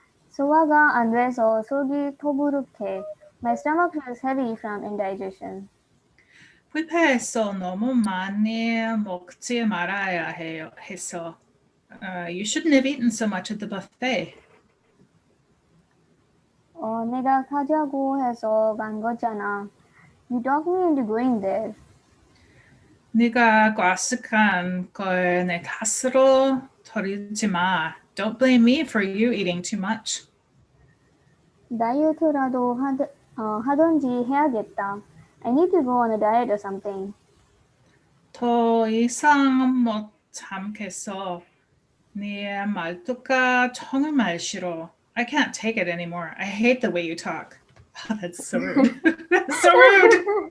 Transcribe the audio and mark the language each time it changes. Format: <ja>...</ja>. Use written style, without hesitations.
<ko>소화가 안 돼서 속이 더부룩해.</ko> <en>My stomach feels heavy from indigestion.</en> <ko>뷔페에서 너무 많이 먹지 말아야 해서.</ko> <en>You shouldn't have eaten so much at the buffet.</en> <ko>내가 가자고 해서 간 거잖아.</ko> <en>You talked me into going there.</en> <ko>네가 과식한 걸 내 탓으로 털이지 마.</ko> <en>Don't blame me for you eating too much.</en> <ko>다이어트라도 하던지 해야겠다.</ko> <en>I need to go on a diet or something.</en> <ko>더 이상 못 참겠어. 네 말투가 정말 싫어.</ko> <en>I can't take it anymore. I hate the way you talk. Oh, that's so rude. That's so rude.</en>